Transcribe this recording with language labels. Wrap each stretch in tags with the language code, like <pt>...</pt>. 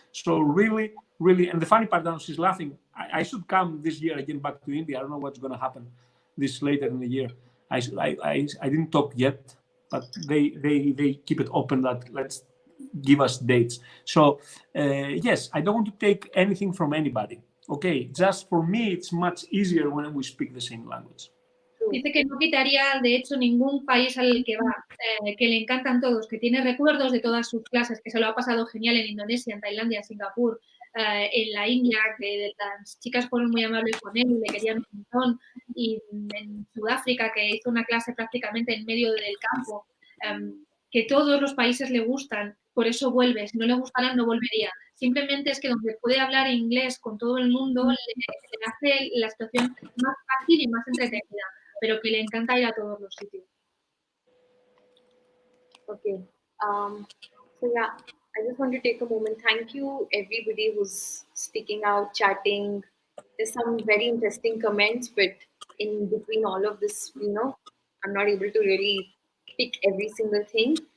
<en>So really, and the funny part now, she's laughing. I should come this year again back to India. I don't know what's going to happen this later in the year. I didn't talk yet, but they keep it open that let's give us dates. So yes, I don't want to take anything from anybody. Okay, just for me, it's much easier when we speak the same language.</en> <es>Dice que no quitaría, de hecho, ningún país al que va, que le encantan todos, que tiene recuerdos de todas sus clases, que se lo ha pasado genial en Indonesia, en Tailandia, Singapur, en la India, que las chicas fueron muy amables con él y le querían un montón, y en Sudáfrica, que hizo una clase prácticamente en medio del campo, que todos los países le gustan, por eso vuelve. Si no le gustaran, no volvería. Simplemente es que donde puede hablar inglés con todo el mundo, le hace la situación más fácil y más entretenida, pero que le encanta ir a todos los sitios.</es> <en>Okay. So yeah, I just want to take a moment. Thank you, everybody who's sticking out, chatting. There's some very interesting comments, but in between all of this, I'm not able to really pick every single thing.</en>